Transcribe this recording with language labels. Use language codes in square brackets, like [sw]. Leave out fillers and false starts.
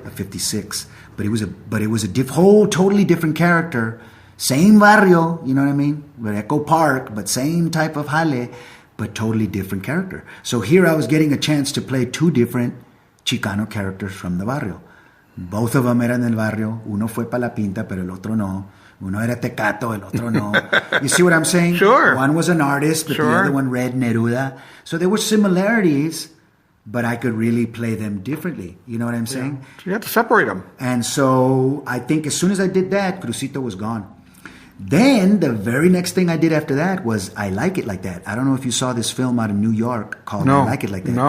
[en] A 56. But it was a whole totally different character. Same barrio, you know what I mean? But Echo Park, but same type of jale, but totally different character. So here I was getting a chance to play two different Chicano characters from the barrio. Both of them [es] eran del barrio. Uno fue pa la pinta, pero el otro no. Uno era tecato, el otro no. [en] You see what I'm saying? Sure. One was an artist, but the other one read Neruda. So there were similarities, but I could really play them differently. You know what I'm saying? Yeah. So you had to separate them. And so I think as soon as I did that, Crucito was gone. Then the very next thing I did after that was I Like It Like That. I don't know if you saw this film out of New York called I Like It Like That.